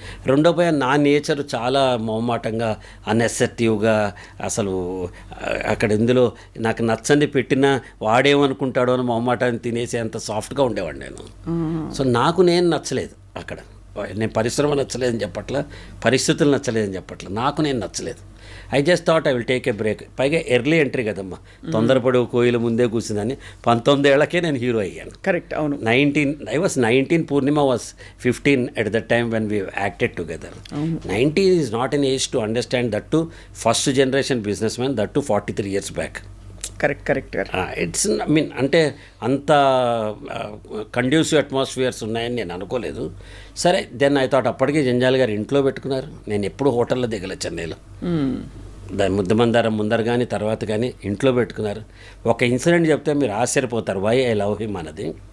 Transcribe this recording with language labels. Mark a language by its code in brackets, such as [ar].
[te] రెండో భయం, నా నేచర్ చాలా మొహమాటంగా, అన్ఎసెప్టివ్గా, అసలు అక్కడ ఇందులో నాకు నచ్చని పెట్టినా వాడేమనుకుంటాడో అని మొహమాటాన్ని తినేసి అంత సాఫ్ట్గా ఉండేవాడు నేను. సో నాకు నేను నచ్చలేదు అక్కడ. నేను పరిశ్రమ నచ్చలేదని చెప్పట్లా, పరిస్థితులు నచ్చలేదని చెప్పట్లా, నాకు నేను నచ్చలేదు. [en] I just thought I will take a break. [te] పైగా ఎర్లీ ఎంట్రీ కదమ్మా, తొందరపడి కోయిల ముందే కూర్చుందని. 19 ఏళ్లకే నేను హీరో అయ్యాను. కరెక్ట్, అవును. [en] I was 19, Purnima was 15 at the time when we acted together. 19 is not an age to understand that too, first generation businessman, that too 43 years back. [te] Correct. It's అంటే అంత conducive atmospheres ఉన్నాయని నేను అనుకోలేదు. సరే, [en] then I thought [te] అప్పటికే జంజాల్ గారు ఇంట్లో పెట్టుకున్నారు. నేను ఎప్పుడు హోటల్లో దిగలే చెన్నైలో. దాని ముద్దమందారం ముందర కానీ తర్వాత కానీ ఇంట్లో పెట్టుకున్నారు. ఒక ఇన్సిడెంట్ చెప్తే మీరు ఆశ్చర్యపోతారు, [en] why I love him [te] అన్నది.